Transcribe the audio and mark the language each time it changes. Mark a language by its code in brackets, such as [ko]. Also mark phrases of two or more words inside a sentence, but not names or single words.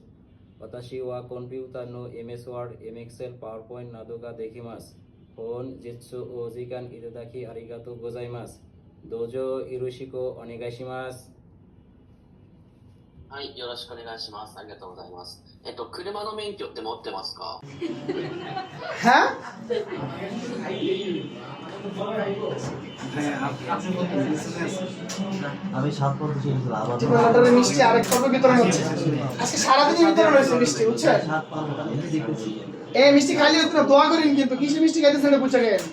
[ja] 私はコンピューターの MS Word、MXL、PowerPoint などができます。本日お時間いただきありがとうございます。どうぞよろしくお願いします。はい、よろしくお願いします。ありがとうございます。車の免許って持ってますか？ [bn] হ্যাঁ আমি 7 পর্যন্ত ছিল আবার অর্ডারের মিষ্টি আরেক পর্ব বিতরণ হচ্ছে আজকে সারাদিনই বিতরণ হয়েছে মিষ্টি বুঝছেন 7 পর্যন্ত আমি দেখতেছি এই মিষ্টি খাইলে হতো না দোয়া করেন কিন্তু কিসে মিষ্টি খাইতেছেন এটা বুঝে গেছেন